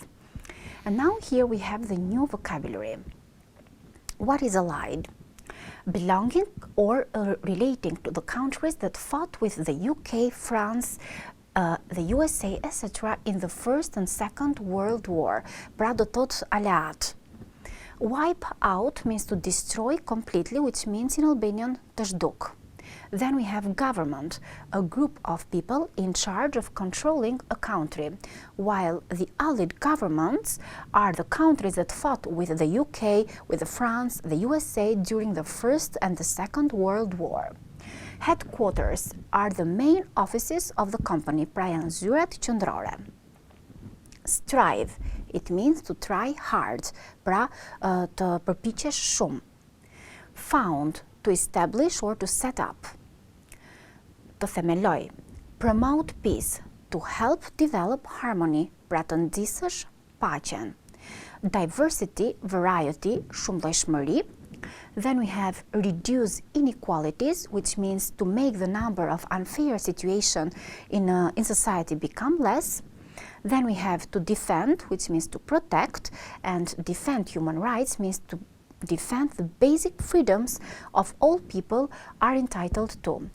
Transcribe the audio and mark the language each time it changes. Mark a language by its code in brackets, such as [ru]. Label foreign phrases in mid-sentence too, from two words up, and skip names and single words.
[en] And now here we have the new vocabulary. What is allied? Belonging or relating to the countries that fought with the UK, France, the USA, etc. in the First and Second World War. [sq] Pra do tot aleat. [en] Wipe out means to destroy completely, which means in Albanian [sq] të zhduk. [en] Then we have government, a group of people in charge of controlling a country, while the Allied governments are the countries that fought with the UK, with France, the USA during the First and the Second World War. Headquarters are the main offices of the company, [sq] pra janë zyrat qendrore. [en] Strive, it means to try hard, [sq] pra të përpiqesh shumë. [en] Found, to establish or to set up. [sq] Të themeloj. [en] Promote peace, to help develop harmony, [sq] pra të nxisësh paqen. [en] Diversity, variety, shumëllojshmëri. Then we have reduce inequalities, which means to make the number of unfair situations in society become less. Then we have to defend, which means to protect, and defend human rights means to defend the basic freedoms of all people are entitled to.